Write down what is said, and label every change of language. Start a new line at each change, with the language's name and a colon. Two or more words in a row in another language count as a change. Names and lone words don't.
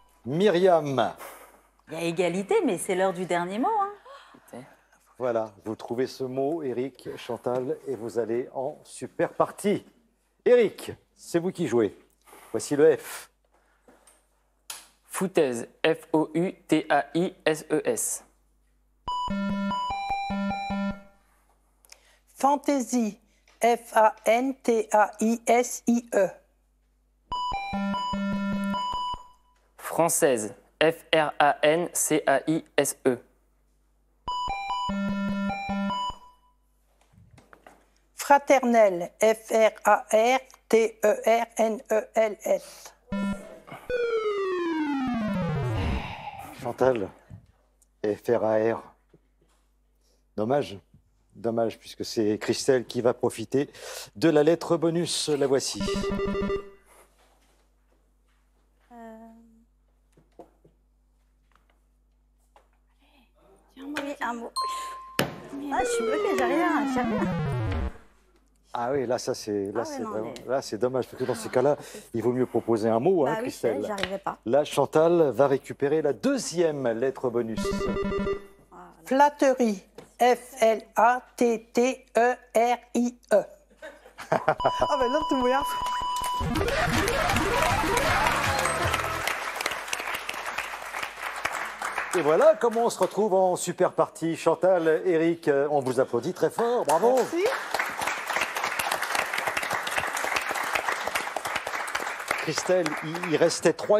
French: Myriam, Il y a égalité, mais c'est l'heure du dernier mot. Hein. Voilà, vous trouvez ce mot, Eric, Chantal, et vous allez en super partie. Eric, c'est vous qui jouez. Voici le F. Foutaise. F-O-U-T-A-I-S-E-S. Fantaisie. F-A-N-T-A-I-S-I-E. Française. F-R-A-N-C-A-I-S-E. Fraternelle. F-R-A-R-T-E-R-N-E-L-S. Chantal, F-R-A-R. Dommage. Dommage, puisque c'est Christelle qui va profiter de la lettre bonus. La voici. Oui, un mot. Ah, je suis bloquée, j'ai rien. Ah oui, là, ça c'est Ah ouais, non, vraiment, mais- là c'est dommage, parce que dans ces cas-là, il vaut mieux proposer un mot, hein, Bah oui, Christelle. j'arrivais pas. Là, Chantal va récupérer la deuxième lettre bonus. Flatterie. F-L-A-T-T-E-R-I-E. Ah, bah non, tout moyen. Et voilà comment on se retrouve en super partie. Chantal, Eric, on vous applaudit très fort. Bravo. Merci. Christelle, il restait 3